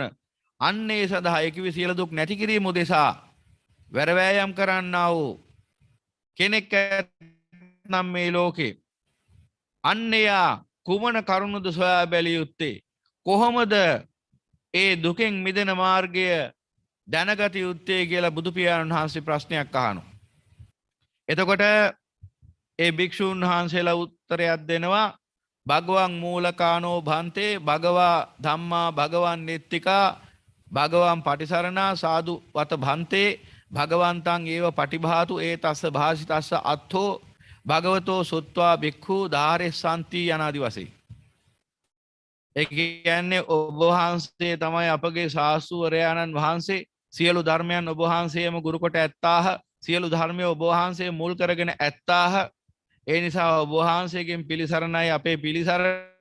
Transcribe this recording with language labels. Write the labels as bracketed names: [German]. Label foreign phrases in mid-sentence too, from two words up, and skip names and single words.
[Sinhala] අන්නේ සඳහා ඒකවි සියලු දුක් නැති කිරීම උදෙසා වැරවැයම් කරන්නා වූ කෙනෙක් නම් මේ ලෝකේ අන්නයා කුමන කරුණුද සොයා බැලිය යුත්තේ? කොහොමද ඒ දුකෙන් මිදෙන මාර්ගය දැනගත යුත්තේ කියලා බුදු පියාණන් වහන්සේ ප්‍රශ්නයක් අහනවා. එතකොට ඒ භික්ෂුන් වහන්සේලා උත්තරයක් දෙනවා. [Pali] භගවං මූලකානෝ භන්තේ භගවා ධම්මා භගවන් නිත්තිකා භගවන් පටිසරණා සාදු වත භන්තේ භගවන්තං ඒව පටිභාතු ඒ තස්ස භාසිතස්ස අත්ථෝ භගවතෝ සුත්වා භික්ඛු ධාරෙස්සන්ති [Sinhala] යනාදි වශයෙන්. ඒ කියන්නේ ඔබ වහන්සේ තමයි අපගේ ශාස්ත්‍රවරයාණන් වහන්සේ. සියලු ධර්මයන් ඔබ වහන්සේම ගුරු කොට ඇත්තාහ. සියලු ධර්මය ඔබ වහන්සේ මුල් කරගෙන ඇත්තාහ. ඒ නිසා ඔබ වහන්සේගෙන් පිළිසරණයි අපේ පිළිසරණ.